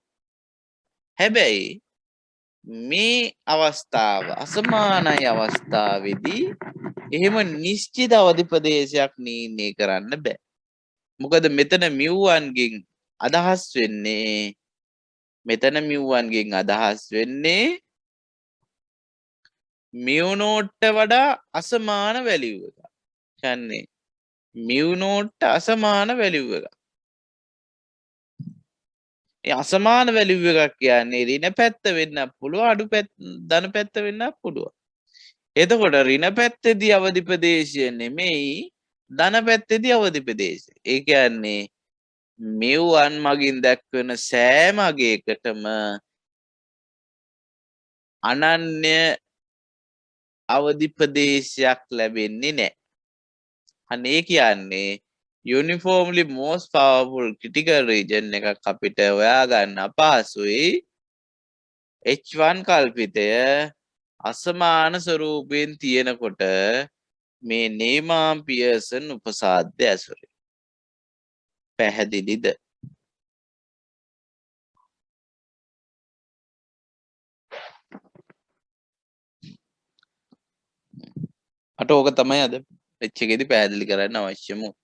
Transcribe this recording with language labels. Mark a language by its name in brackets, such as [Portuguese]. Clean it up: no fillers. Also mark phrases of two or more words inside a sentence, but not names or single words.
[Sinhala] හැබැයි මේ අවස්ථාව අසමානයි අවස්ථාවේදී එහෙම නිශ්චිත අවදි ප්‍රදේශයක් නිර්ණය කරන්න බෑ. මොකද මෙතන mu1 ගෙන් අදහස් වෙන්නේ [English] mu naught [Sinhala] වඩා අසමාන වැලියු එක. කියන්නේ [English] mu naught [Sinhala] අසමාන වැලියු එක. ඒ අසමාන වැලියු එකක් කියන්නේ ඍණ පැත්ත වෙන්න පුළුවන් අඩු පැත්ත ධන පැත්ත වෙන්න පුළුවන්. එතකොට ඍණ පැත්තේදී අවදි ප්‍රදේශය නෙමෙයි ධන පැත්තේදී අවදි ප්‍රදේශය. ඒ කියන්නේ mu1 මගින් දක්වන සෑම අගයකටම අනන්‍ය අවදි ප්‍රදේශයක් ලැබෙන්නේ නැහැ. අනේ කියන්නේ [English] uniformly most powerful critical region [Sinhala] එකක් අපිට හොයාගන්න අපහසුයි. H1 කල්පිතය අසමාන ස්වරූපයෙන් තියෙනකොට මේ නේමාම් පියර්සන් උපසාද්‍ය ඇසුරේ. පැහැදිලිද? අට ඕක තමයි අද පෙච් එකේදී පැහැදිලි කරන්න අවශ්‍යම.